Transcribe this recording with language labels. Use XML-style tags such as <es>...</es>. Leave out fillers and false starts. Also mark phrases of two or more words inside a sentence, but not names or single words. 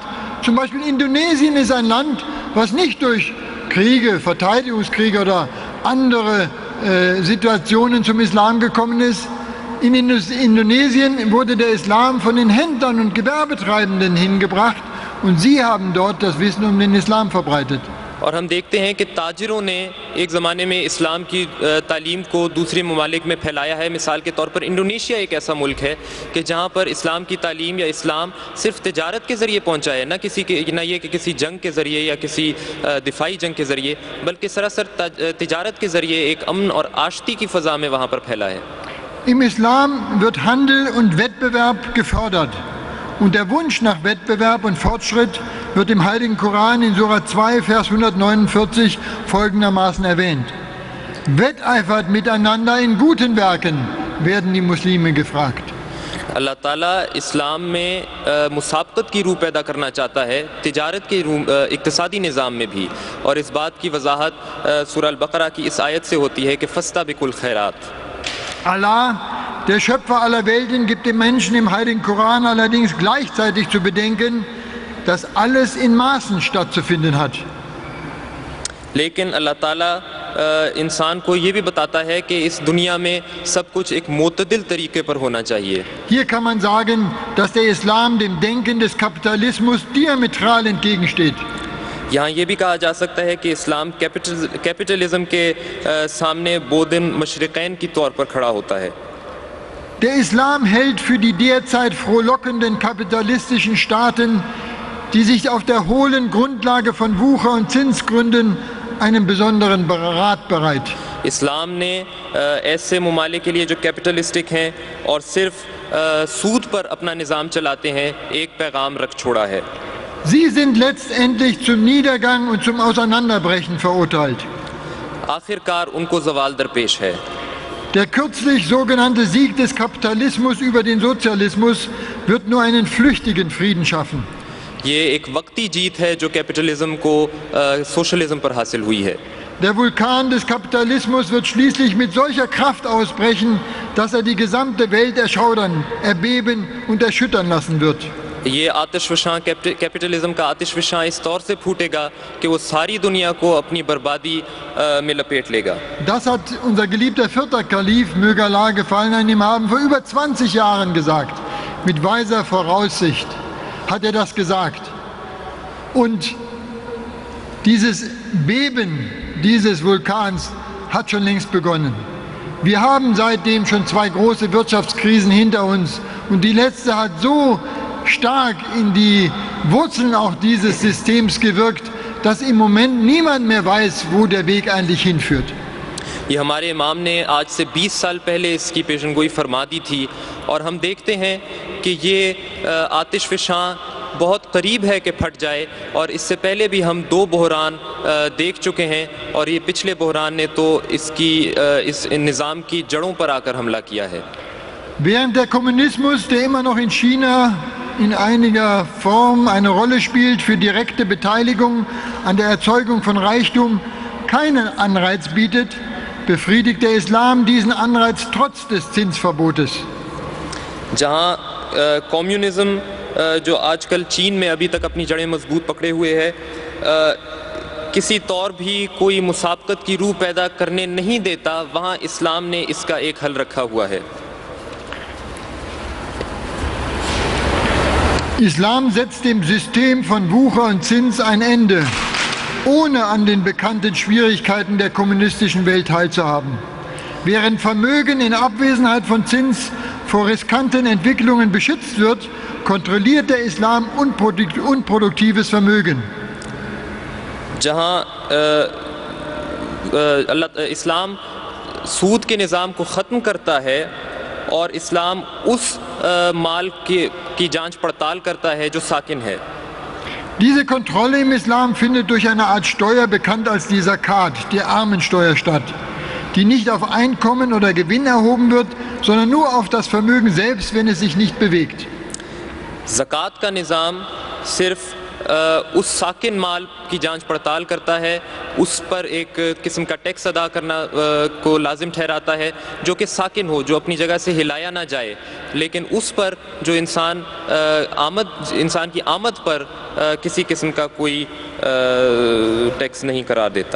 <de>Zum Beispiel Indonesien ist ein Land, was nicht durch Kriege, Verteidigungskriege oder andere Situationen zum Islam gekommen ist. In Indonesien wurde der Islam von den Händlern und Gewerbetreibenden hingebracht und sie haben dort das Wissen um den Islam verbreitet.</de> <ur>اور ہم دیکھتے ہیں کہ تاجروں نے ایک زمانے میں اسلام کی تعلیم کو دوسرے ممالک میں پھیلایا ہے. مثال کے طور پر انڈونیشیا ایک ایسا ملک ہے کہ جہاں پر اسلام کی تعلیم یا اسلام صرف تجارت کے ذریعے پہنچا ہے، نہ یہ کہ کسی جنگ کے ذریعے یا کسی دفاعی جنگ کے ذریعے، بلکہ سراسر تجارت کے ذریعے ایک امن اور آشتی کی فضا میں وہاں پر پھیلا ہے.</ur> <de>Im Islam wird Handel und Wettbewerb gefördert. Und der Wunsch nach Wettbewerb und Fortschritt wird im Heiligen Koran in Surah 2, Vers 149 folgendermaßen erwähnt. Wetteifert miteinander in guten Werken, werden die Muslime gefragt.</de> <ur>اللہ تعالیٰ اسلام میں مسابقت کی روح پیدا کرنا چاہتا ہے، تجارت کے اقتصادی نظام میں بھی، اور اس بات کی وضاحت سورہ البقرہ کی اس آیت سے ہوتی ہے کہ</ur> <ar>فاستبقوا الخيرات.</ar> <de>Allah, der Schöpfer aller Welten, gibt dem Menschen im Heiligen Koran allerdings gleichzeitig zu bedenken, dass alles in Maßen stattzufinden hat.</de> <ur>لیکن اللہ تعالیٰ انسان کو یہ بھی بتاتا ہے کہ اس دنیا میں سب کچھ ایک معتدل طریقے پر ہونا چاہیے.</ur> <de>Hier kann man sagen, dass der Islam dem Denken des Kapitalismus diametral entgegensteht.</de> <ur>یہاں یہ بھی کہا جا سکتا ہے کہ اسلام کیپٹلزم کے سامنے بعد المشرقین کی طور پر کھڑا ہوتا ہے.</ur> <de>Der Islam hält für die derzeit frohlockenden kapitalistischen Staaten, die sich auf der hohlen Grundlage von Wucher und Zins gründen, einen besonderen Rat bereit.</de> <ur>اسلام نے ایسے ممالک کے لیے جو کیپٹلسٹک ہیں اور صرف سود پر اپنا نظام چلاتے ہیں، ایک پیغام رکھ چھوڑا ہے.</ur> <de>Sie sind letztendlich zum Niedergang und zum Auseinanderbrechen verurteilt.</de> <ur>آخرکار ان کو زوال درپیش ہے.</ur> <de>Der kürzlich sogenannte Sieg des Kapitalismus über den Sozialismus wird nur einen flüchtigen Frieden schaffen.</de> <ur>یہ ایک وقتی جیت ہے جو کیپٹلزم کو سوشلزم پر حاصل ہوئی ہے.</ur> <de>Der Vulkan des Kapitalismus wird schließlich mit solcher Kraft ausbrechen, dass er die gesamte Welt erschaudern, erbeben und erschüttern lassen wird.</de> <ur>یہ آتش فشاں کیپٹلزم کا آتش فشاں اس طور سے پھوٹے گا کہ وہ ساری دنیا کو اپنی بربادی میں لپیٹ لے گا.</ur> <de>Das hat unser geliebter vierter Kalif, möge Allah gefallen an ihm haben, vor über 20 Jahren gesagt. Mit weiser Voraussicht hat er das gesagt. Und dieses Beben dieses Vulkans hat schon längst begonnen. Wir haben seitdem schon 2 große Wirtschaftskrisen hinter uns und die letzte hat so stark in die Wurzeln auch dieses Systems gewirkt, dass im Moment niemand mehr weiß, wo der Weg eigentlich hinführt.</de> <ur>یہ ہمارے امام نے آج سے 20 سال پہلے اس کی پیشگوئی فرما دی تھی اور ہم دیکھتے ہیں کہ یہ آتش فشاں بہت قریب ہے کہ پھٹ جائے، اور اس سے پہلے بھی ہم 2 بحران دیکھ چکے ہیں، اور یہ پچھلے بحران نے تو اس نظام کی جڑوں پر آ کر حملہ کیا ہے.</ur> <de>Während der Kommunismus, der immer noch in China in einiger Form eine Rolle spielt für direkte Beteiligung an der Erzeugung von Reichtum, keinen Anreiz bietet, befriedigt der Islam diesen Anreiz trotz des Zinsverbotes.</de> <ur>جہاں کمیونزم جو آج کل چین میں ابھی تک اپنی جڑیں مضبوط پکڑے ہوئے ہے، کسی طور بھی کوئی مسابقت کی روح پیدا کرنے نہیں دیتا، وہاں اسلام نے اس کا ایک حل رکھا ہوا ہے.</ur> <de>Islam setzt dem System von Wucher und Zins ein Ende, ohne an den bekannten Schwierigkeiten der kommunistischen Welt teilzuhaben. Während Vermögen in Abwesenheit von Zins vor riskanten Entwicklungen beschützt wird, kontrolliert der Islam unproduktives Vermögen.</de> <ur>جہاں اسلام سود کے نظام کو ختم کرتا ہے اور اسلام اس مال کی جانچ پڑتال کرتا ہے جو ساکن ہے.</ur> <de>Diese Kontrolle im Islam findet durch eine Art Steuer, bekannt als die Zakat, die Armensteuer, statt, die nicht auf Einkommen oder Gewinn erhoben wird, sondern nur auf das Vermögen selbst, wenn es sich nicht bewegt.</de> <ur>زکات کا نظام صرف اس ساکن مال کی جانچ پڑتال کرتا ہے، اس پر ایک قسم کا ٹیکس ادا کرنا کو لازم ٹھہراتا ہے جو کہ ساکن ہو، جو اپنی جگہ سے ہلایا نہ جائے، لیکن اس پر جو انسان کی آمد پر کسی قسم کا کوئی ٹیکس نہیں قرار دیتا.</ur>